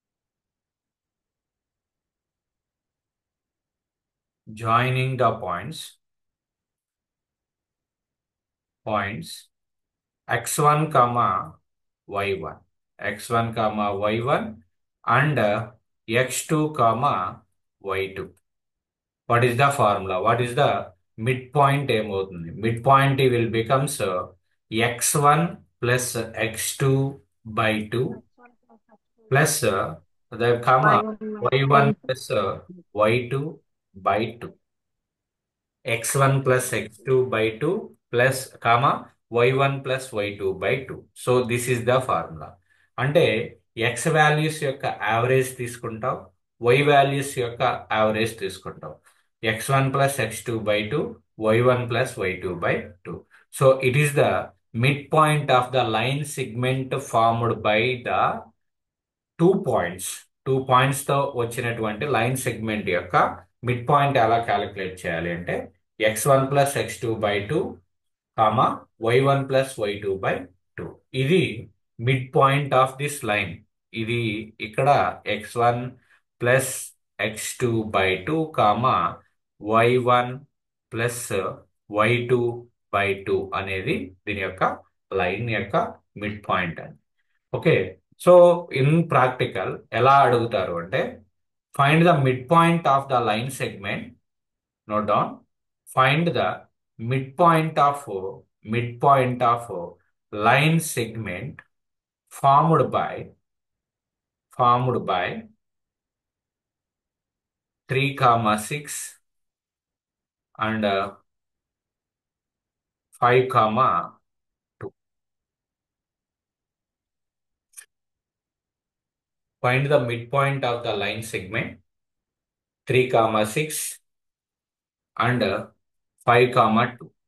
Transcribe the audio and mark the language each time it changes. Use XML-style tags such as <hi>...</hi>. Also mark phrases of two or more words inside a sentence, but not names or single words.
<en>joining the points x1, y1, and x2, y2. What is the formula? What is the midpoint? Midpoint will becomes x1 plus x2 by 2 x1 plus x2 plus the comma y1 y1 plus y2 by 2. x1 plus x2 by 2 plus comma y1 plus y2 by 2. So this is the formula.</en> <te>అంటే</te> <en>x values</en> <te>యొక్క యావరేజ్ తీసుకుంటాం,</te> <en>y values</en> <te>యొక్క యావరేజ్ తీసుకుంటాం.</te> <en>x1 plus x2 by 2, y1 plus y2 by 2. So it is the midpoint of the line segment formed by the 2 points.</en> <te>2 పాయింట్స్ తో వచ్చినటువంటి</te> <en>line segment</en> <te>యొక్క</te> <en>mid point</en> <te>ఎలా క్యాలిక్యులేట్ చేయాలి అంటే,</te> <en>x1 plus x2 by 2, y1 plus y2 by 2.</en> <te>ఇది</te> <en>mid point of this line.</en> <te>ఇది ఇక్కడ</te> <en>x1 plus x2 by 2, y1 plus y2 by 2</en> <te>అనేది దీని యొక్క లైన్ యొక్క</te> <en>mid point</en> <te>అని.</te> <en>okay, so in practical</en> <te>ఎలా అడుగుతారు అంటే</te> <en>find the mid point of the line segment. note down. find the mid point of line segment formed by 3, 6 and 5, 2. Find the midpoint of the line segment 3, 6 and 5, 2.</en>